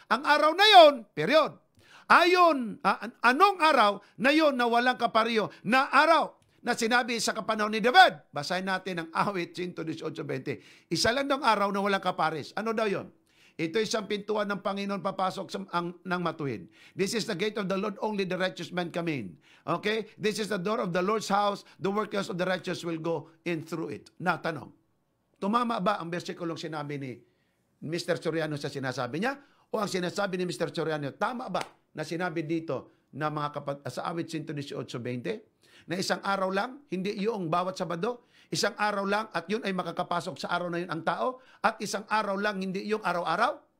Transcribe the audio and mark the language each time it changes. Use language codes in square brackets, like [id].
[tl] Ang araw na yon, period. Ayon, anong araw na yon na walang kapariyo na araw na sinabi sa kapanahon ni David? Basahin natin ang awit 118:20. Isa lang daw araw na walang kapares. Ano daw yon? Ito isang pintuan ng Panginoon papasok ng matuwid. [en] This is the gate of the Lord, only the righteous man come in. Okay? This is the door of the Lord's house, the workers of the righteous will go in through it. [tl] Na tanong, tumama ba ang versikulong sinabi ni Mr. Soriano sa sinasabi niya? O ang sinasabi ni Mr. Soriano, tama ba na sinabi dito na sa awit 118:20? Na isang araw lang, hindi yung bawat Sabado, isang araw lang at yun ay makakapasok sa araw na yun ang tao, at isang araw lang, hindi yung araw-araw.